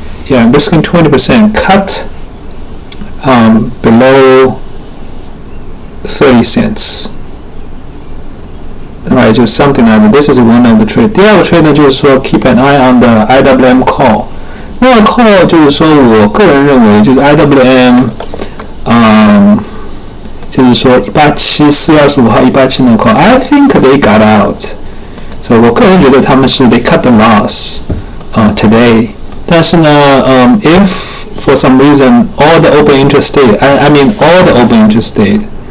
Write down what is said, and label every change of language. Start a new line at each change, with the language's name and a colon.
English: Risking 20%. Cut below 30 cents. Right, just something like that. This is one of the trade.
Chinese: 第二个
English: trade 呢，就是说 keep an eye on the IWM call.
Chinese: 那个 call 就是说，我个人认为就是 IWM， 就是说187 4月25号187那个 call.
English: I think they got out. So
Chinese: 我个人觉得他们是
English: they cut the loss today.
Chinese: 但是呢
English: if for some reason all the open interest stayed, I mean all the open interest stayed.